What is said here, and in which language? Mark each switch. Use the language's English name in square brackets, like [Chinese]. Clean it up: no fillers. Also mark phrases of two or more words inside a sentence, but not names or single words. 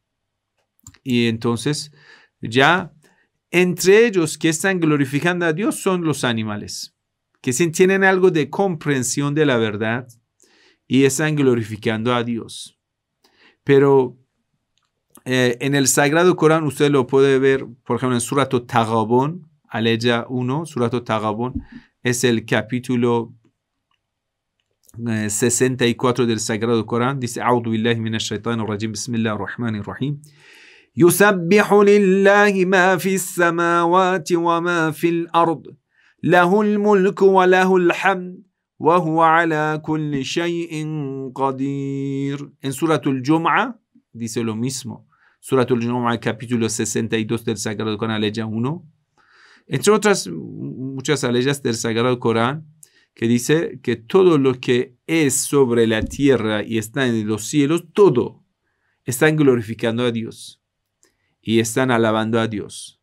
[Spanish] Y entonces ya entre ellos que están glorificando a Dios son los animales, que tienen algo de comprensión de la verdad y están glorificando a Dios. Pero en el Sagrado Corán usted lo puede ver, por ejemplo, en Surat al-Taghabun, aleya 1, Surat al-Taghabun es el capítulo 64 del Sagrado Corán. Dice, [Arabic] أعوذ بالله من الشيطان الرجيم، بسم الله الرحمن الرحيم. يسبح لله ما في السماوات وما في الأرض. له الملك وله الحمد وهو على كل شيء قدير. [Spanish] En Suratul Jum'a dice lo mismo. Suratul Jum'a, capítulo 62 del Sagrado Corán, aleya 1. Entre otras muchas aleyas del Sagrado Corán, que dice que todo lo que es sobre la tierra y está en los cielos, todo están glorificando a Dios y están alabando a Dios.